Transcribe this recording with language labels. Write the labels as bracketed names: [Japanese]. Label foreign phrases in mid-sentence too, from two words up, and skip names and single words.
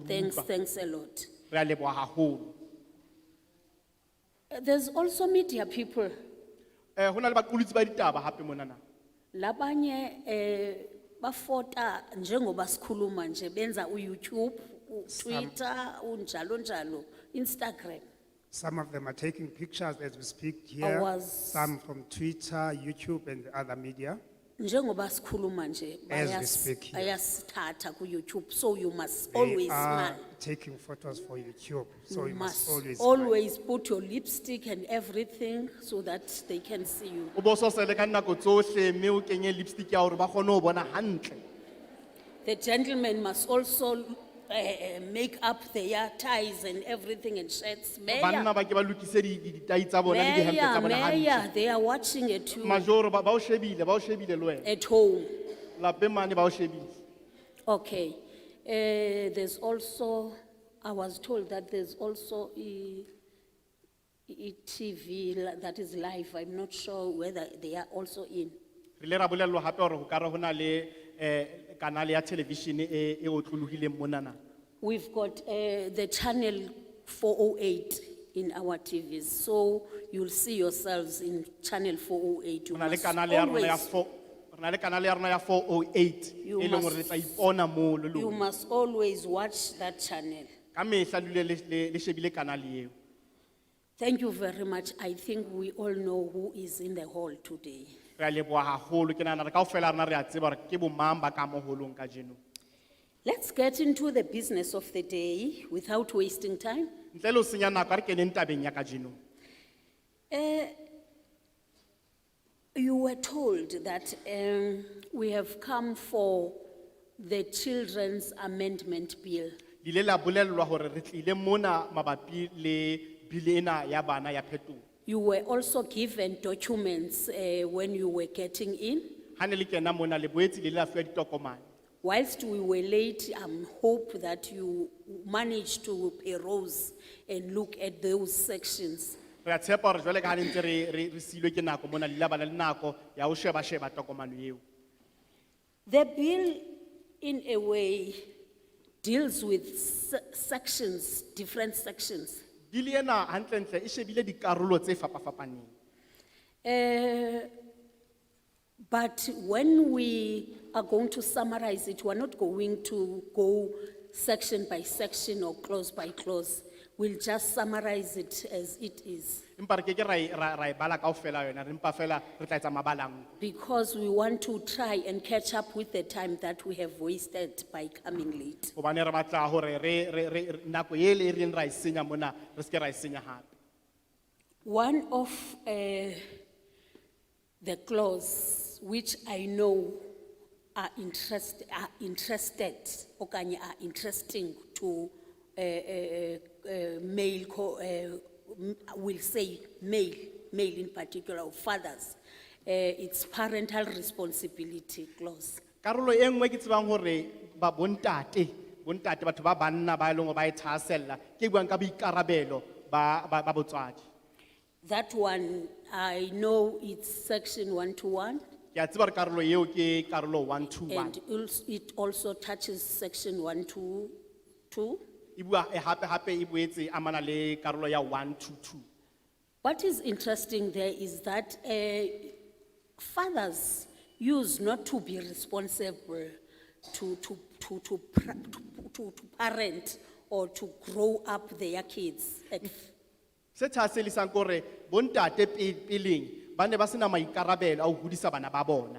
[English] Thanks, [Southern Sotho] utlwa. [English] thanks a lot. [Southern Sotho] Re a leboha haholo. [English] There's also media people. [Southern Sotho] Ho na le baqolotsi ba ditaba hape monana. [Zulu] Labanye bafota njengoba sikhuluma nje benza uYouTube, uTwitter, unjalo njalo, Instagram. [English] Some of them are taking pictures as we speak here, some from Twitter, YouTube, and other media. [Zulu] Njengoba sikhuluma nje [English] As we speak here. [Zulu] bayasithatha kuYouTube, [English] so you must They always are smile. taking photos for YouTube, so You you must must always smile. always put your lipstick and everything so that they can see you. [Southern Sotho] O bo so sele ka nako tsohle mme o kenye lipstick ya hore ba kgone ho bona hantle. [English] The gentlemen must also make up their ties and everything and shirts. [Southern Sotho] Banna ba ke ba lokise ditai tsa bona le dihempe tsa bona hantle. [English] Mayor, they are watching it too [Southern Sotho] Majoro ba o shebile le wena. [English] at home. [Southern Sotho] Lapeng mane ba o shebile. [English] Okay. There's also, I was told that there's also a TV that is live. I'm not sure whether they are also in. [Southern Sotho] Re le ra bolellwa hape hore ho ka re hona le kanale ya television e otlolohileng monana. [English] We've got the channel 408 in our TVs, so you'll see yourselves in channel 408. You [Southern Sotho] Hona le [English] must [Southern Sotho] kanale ya rona ya [English] always- [Southern Sotho] 4 rona le kanale ya rona ya 408 [English] You [Southern Sotho] e leng hore [English] must- [Southern Sotho] le tla ipona mo le [English] You [Southern Sotho] lona. [English] must always watch that channel. [Southern Sotho] Ka mehla le dule le shebile kanale eo. [English] Thank you very much. I think we all know who is in the hall today. [Southern Sotho] Re a leboha haholo ke nahana re kaofela rena re a tseba hore ke bo mang ba ka mo holong kajeno. [English] Let's get into the business of the day without wasting time. [Southern Sotho] Ntle le ho senya nako, ha re keneng tabeng ya kajeno. [English] You were told that we have come for the Children's Amendment Bill. [Southern Sotho] Di ile la bolellwa hore re tlile mona mabapi le bile ena ya bana ya phetoho. [English] You were also given documents when you were getting in. [Southern Sotho] Ha ne le kena mona le boetse le la fuwa ditokomane. [English] Whilst we were late, I hope that you managed to peruse and look at those sections. [Southern Sotho] Re a tshepa hore jwale ka ha ne ntse re silwe ke nako mona le la bana le nako ya ho sheba tokomane eo. [English] The bill, in a way, deals with sections, different sections. [Southern Sotho] Bili ena hantlentle e shebile dikarolo tse fapafapaneng. [English] But when we are going to summarize it, we're not going to go section by section or clause by clause. We'll just summarize it as it is. [Southern Sotho] Empa re keke ra e bala kaofela yona, re mpa fela re tla etsa mabalang. [English] Because we want to try and catch up with the time that we have wasted by coming late. [Southern Sotho] Hobane re batla hore nako ele e reng ra e senya mona, re ske ra e senya hape. [English] One of the clause which I know are interested, okanye are interesting to male, we'll say male in particular, or fathers. It's parental responsibility clause. [Southern Sotho] Karolo e nngwe ke tsebang hore ba bontate batho ba banna ba eleng hore ba e thahasella ke buang ka boikarabelo ba botswadi. [English] That one, I know it's section 121, [Southern Sotho] Ke a tseba hore karolo eo ke karolo 121. [English] and it also touches section 122. [Southern Sotho] E bua hape e boetse amana le karolo ya 122. [English] What is interesting there is that fathers used not to be responsible to parent or to grow up their kids. [Southern Sotho] Se thaselisang kore bontate peleng ba ne ba sena maikarabelo a ho hodisa bana ba bona.